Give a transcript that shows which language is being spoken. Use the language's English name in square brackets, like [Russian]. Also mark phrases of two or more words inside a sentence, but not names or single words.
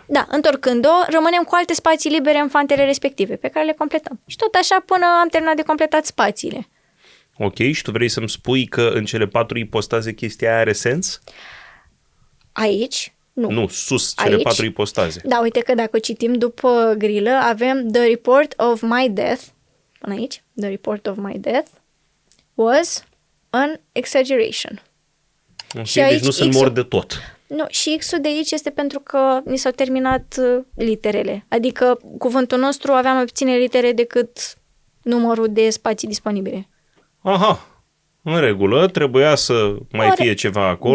[Romanian] Da, întorcând-o, rămânem cu alte spații libere în fantele respective, pe care le completăm. Și tot așa până am terminat de completat spațiile. Ok, și tu vrei să-mi spui că în cele 4 ipostaze chestia aia are sens? Aici, nu. Nu, sus, cele Aici? 4 ipostaze. Da, uite că dacă citim după grilă, avem [English] The report of my death, [Romanian] până aici, [English] The report of my death was an exaggeration. [Romanian] Ok, Și deci aici nu sunt X-ul- mort de tot. Nu, și X-ul de aici este pentru că ni s-au terminat literele. Adică cuvântul nostru avea mai puține litere decât numărul de spații disponibile. Aha, în regulă, trebuia să mai fie ceva acolo.